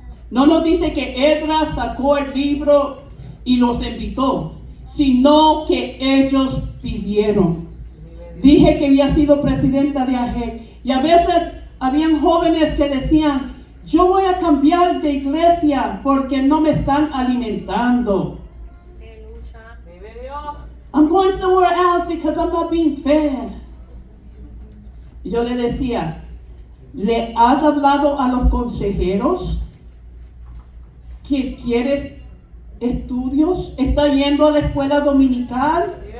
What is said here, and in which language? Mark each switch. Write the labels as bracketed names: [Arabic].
[Spanish] No nos dice que Esdras sacó el libro y los invitó, sino que ellos pidieron. Dije que había sido presidenta de AG y a veces habían jóvenes que decían: yo voy a cambiar de iglesia porque no me están alimentando. [English] I'm going somewhere else because I'm not being fed. [Spanish] Y yo le decía: ¿le has hablado a los consejeros que quieres estudios? ¿Estás yendo a la escuela dominical?